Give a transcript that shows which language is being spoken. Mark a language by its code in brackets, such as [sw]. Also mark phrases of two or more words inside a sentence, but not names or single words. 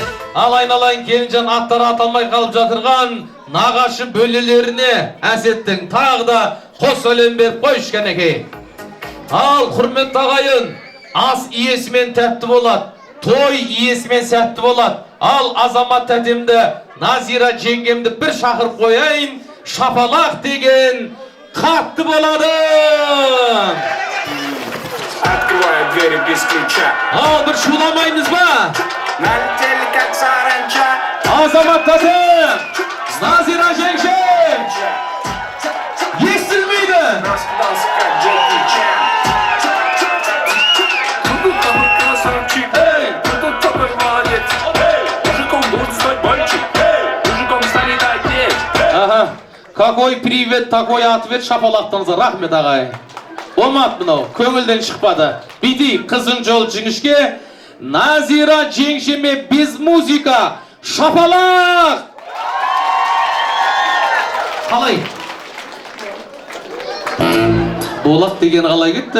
[kk] Ал айналайын келінжан аттары аталмай қалып жатырған нағашы бөлелеріне Әсеттің тағы да қос сәлем беріп қойшы кәнекей. Ал құрметті ағайын, ас иесімен тәтті болады, той иесімен сәтті болады. Ал Азамат тәтемді, Назира жеңгемді бір шақырып қойайын, шапалақ деген қатты болады. [ru] Открываю двери без ключа. [kk] Ал бір шуламаймыз ба? [ru] Налетели как саранча. [kk] Азамат тәтем, Назира жеңшем, естілмейді. [ru] Раздался как Джеки Чан. Кто-то красавчик, кто-то такой молодец. Мужиком будет стать мальчик, мужиком станет отец. Ага, какой привет, такой ответ [kk] шапалақтыңызға рахмет ағай. Болмады мынау, көңілден шықпады. Бейті қызың жол жіңішке, Назира жеңшеме [ru] без музыка, [kk] шапалақ! Қалай? Болат деген қалай кетті?